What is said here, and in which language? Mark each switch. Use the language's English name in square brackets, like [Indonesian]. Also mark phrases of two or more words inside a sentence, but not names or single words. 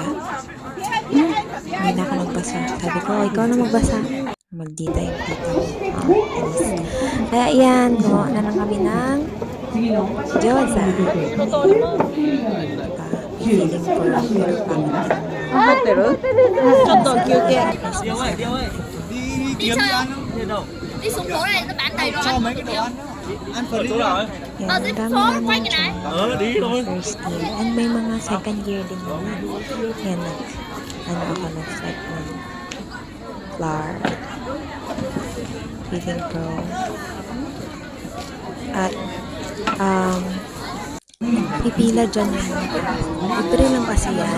[Filipino] Hindi na ako nagbasa. Sabi ko, ikaw na magbasa. Magdita yung tita ko. Kaya yan, gumawa na lang kami ng gyoza. Feeling ko lang pero pangit. [Japanese] 怒ってる？ちょっと休憩。 [Vietnamese] đi xuống phố này nó bán đầy đồ ăn nhiều. [Filipino] Yan, dami namin yung [English] first year. [Filipino] And may mga [English] second year [Filipino] din naman. Yan, ako nag-start ng flower. [English] Feeling pro. [Filipino] At, pipila dyan yung libre lang kasi yan.